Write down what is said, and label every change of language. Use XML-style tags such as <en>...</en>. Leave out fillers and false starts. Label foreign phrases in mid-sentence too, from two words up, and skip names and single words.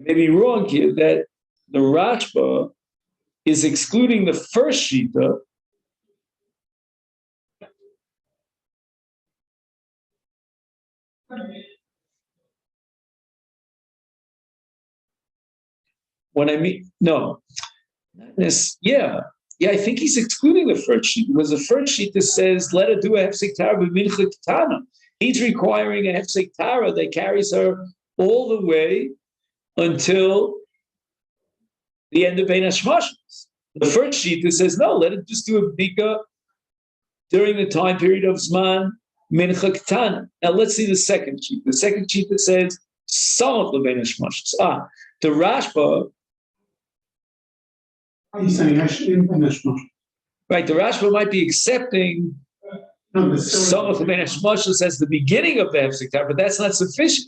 <en>may be wrong here, that the Rashba is excluding the first shita when I mean, no. I think he's excluding the first sheet because the first sheet that says, let her do a</en> <he>הפסק טהרה במנחה קטנה.</he> <en>He's requiring a</en> <he>הפסק טהרה</he> <en>that carries her all the way until the end of</en> <he>בין השמשות.</he> <en>The first sheet that says, no, let it just do a bika during the time period of</en> <he>זמן מנחה קטנה.</he> <en>Now let's see the second sheet. The second sheet that says, some of</en> <he>בין השמשות.</he> <en>The Rashba. He's saying actually in Hashmashos. Right, the Rashba might be accepting some of the</en> <he>בין השמשות</he> <en>as the beginning of the</en> <he>הפסק טהרה,</he> <en>but that's not sufficient.</en>